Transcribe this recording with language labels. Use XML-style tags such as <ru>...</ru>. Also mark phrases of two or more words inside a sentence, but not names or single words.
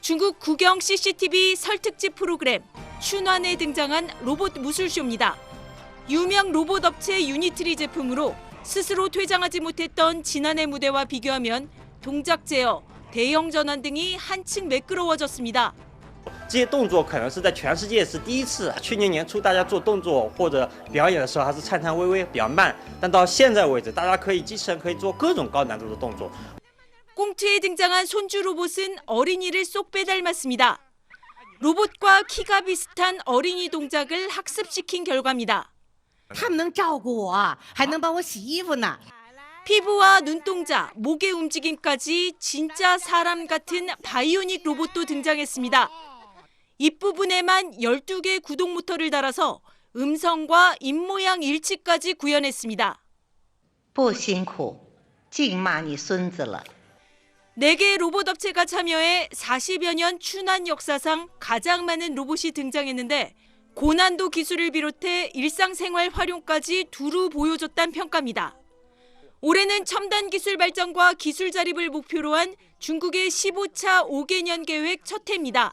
<ko>중국 국영 CCTV 설특집 프로그램 춘환에 등장한 로봇 무술쇼입니다. 유명 로봇 업체 유니트리 제품으로 스스로 퇴장하지 못했던 지난해 무대와 비교하면 동작 제어, 대형 전환 등이 한층 매끄러워졌습니다.</ko> <zh>这些动作可能是在全世界是第一次。去年年初大家做动作或者表演的时候还是颤颤巍巍比较慢，但到现在为止，大家机器人可以做各种高难度的动作。</zh> <ko>꽁트에 등장한 손주 로봇은 어린이를 쏙 빼닮았습니다. 로봇과 키가 비슷한 어린이 동작을 학습시킨 결과입니다.</ko> <zh>他们能照顾我，还能帮我洗衣服呢。</zh> <ko>피부와 눈동자, 목의 움직임까지 진짜 사람 같은 바이오닉 로봇도 등장했습니다. 입부분에만 12개 구동 모터를 달아서 음성과 입모양 일치까지 구현했습니다.</ko> <zh>不辛苦，净骂你孙子了。</zh> <ko>4개의 로봇 업체가 참여해 40여 년 춘환 역사상 가장 많은 로봇이 등장했는데 고난도 기술을 비롯해 일상생활 활용까지 두루 보여줬다는 평가입니다. 올해는 첨단 기술 발전과 기술 자립을 목표로 한 중국의 15차 5개년 계획 첫 해입니다.</ko>